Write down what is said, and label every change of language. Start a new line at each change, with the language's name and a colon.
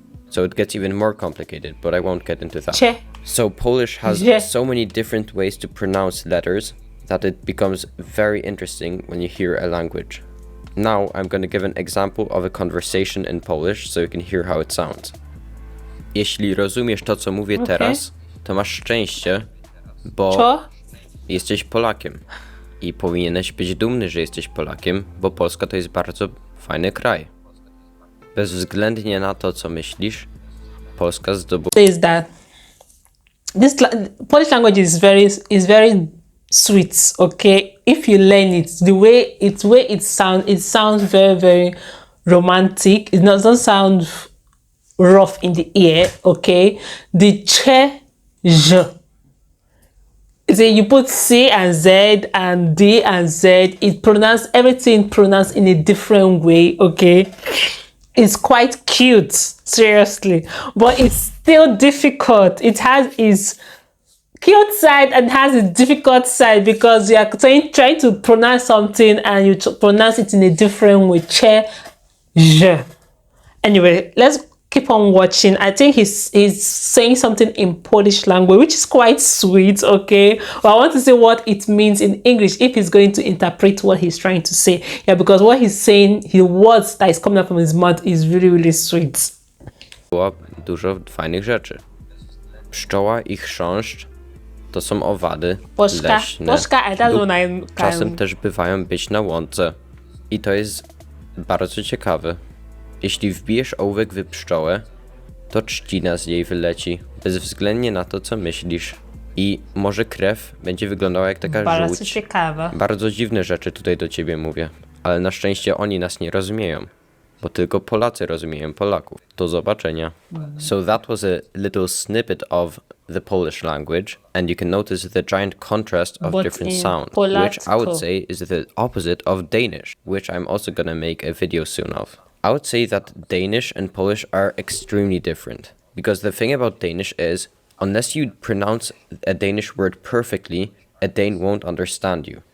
English: So it gets even more complicated, but I won't get into that. Che. So Polish has Je. so many different ways to pronounce letters that it becomes very interesting when you hear a language. Now I'm going to give an example of a conversation in Polish so you can hear how it sounds.
Polish: Jeśli rozumiesz to, co mówię teraz, to masz szczęście, bo Cho. jesteś Polakiem. I powinieneś być dumny, że jesteś Polakiem, bo Polska to jest bardzo fajny kraj. Bezwzględnie na to, co myślisz, Polska zdobyła...
English: Is that Polish language is very sweet, okay? If you learn it, the way it sounds very romantic. It doesn't sound rough in the ear, okay? The che, je. So you put C and Z and D and Z. Everything pronounced in a different way, okay? It's quite cute, seriously, but it's still difficult. It has its cute side and has a difficult side because you are trying to pronounce something and you pronounce it in a different way. Che, je. Anyway, let's keep on watching. I think he's saying something in Polish language, which is quite sweet, okay? But I want to see what it means in English, if he's going to interpret what he's trying to say. Yeah, because what he's saying, the words that is coming out from his mouth is really sweet.
Polish: Dużo fajnych rzeczy. Pszczoła i chrząszcz to są owady leśne lub czasem też bywają być na łące. I to jest bardzo ciekawe. Jeśli wbijesz ołówek w pszczołę, to trzcina z niej wyleci, bezwzględnie na to, co myślisz. I może krew będzie wyglądała jak taka bardzo żółć. ciekawe. Bardzo dziwne rzeczy tutaj do ciebie mówię, ale na szczęście oni nas nie rozumieją, bo tylko Polacy rozumieją Polaków. Do zobaczenia.
English: So that was a little snippet of the Polish language, and you can notice the giant contrast of different sounds, which I would say is the opposite of Danish, which I'm also gonna make a video soon of. I would say that Danish and Polish are extremely different, because the thing about Danish is, unless you pronounce a Danish word perfectly, a Dane won't understand you.